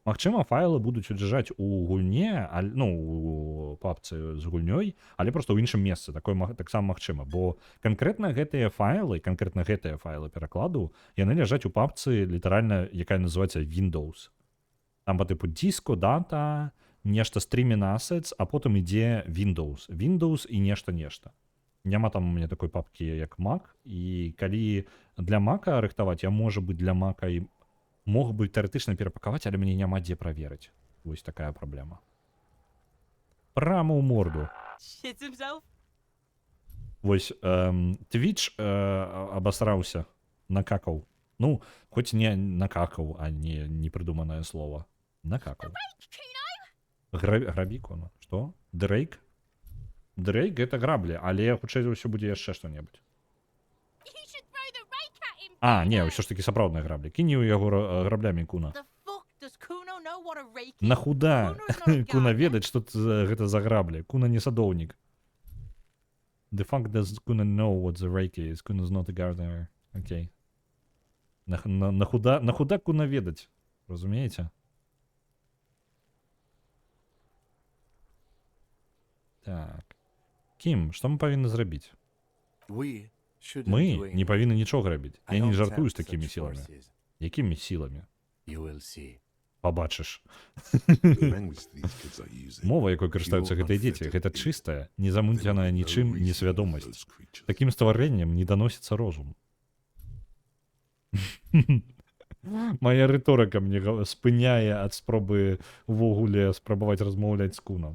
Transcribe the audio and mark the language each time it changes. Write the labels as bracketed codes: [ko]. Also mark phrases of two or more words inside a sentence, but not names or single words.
[be] Магчыма, файлы будуць ляжаць у гульне, ну, у папцы з гульнёй, але проста ў іншым месцы. Таксама магчыма, бо канкрэтна гэтыя файлы перакладу, яны ляжаць у папцы літаральна, якая называецца Windows. Там па тыпу диско, дата, нешта [en] streaming assets, [be] а потым ідзе Windows і нешта. Няма там у мяне такой папкі, як Mac, і калі для Mac'a рыхтаваць, я, можа быць, для Mac'a і мог бы тэарэтычна перапакаваць, але мне няма дзе праверыць. Вось такая праблема. Прама ў морду. [en] Shit himself. [be] Вось Twitch абасраўся, накакаў. Ну, хоць не накакаў, а не непрыдуманае слово. Накакаў. Грабі, Куна. Што? Дрейк? Дрейк — гэта граблі, але хутчэй за ўсё будзе яшчэ што-небудзь. А, не, ўсё ж такі сапраўдныя граблі. Кінь у яго граблямі, Куна. Нахуда Куна ведаць, што гэта за граблі. Куна не садоўнік. [en] The fuck does Kuna know what the rake is? Kuna's not a gardener. [be] Окей. Нахуда Куна ведаць? Разумееце? Так. Кім, што мы павінны зрабіць? [en] We shouldn't [be] Мы [en] do [be] не [en] anything. [be] павінны нічога рабіць. [en] I [be] Я не [en] don't [be] жартую з [en] tempt [be] такімі [en] such [be] сіламі. [en] forces. [be] Якімі сіламі? [en] You will see. [be] Пабачыш. [en] The language these kids are using. [be] Мова, якой карыстаюцца гэтыя дзеці, гэта чыстая, незамунцяная нічым несвядомасць. Такім стварэннем не даносіцца розум. Мая рыторыка мне спыняе ад спробы увогуле спрабаваць размаўляць з Кунам.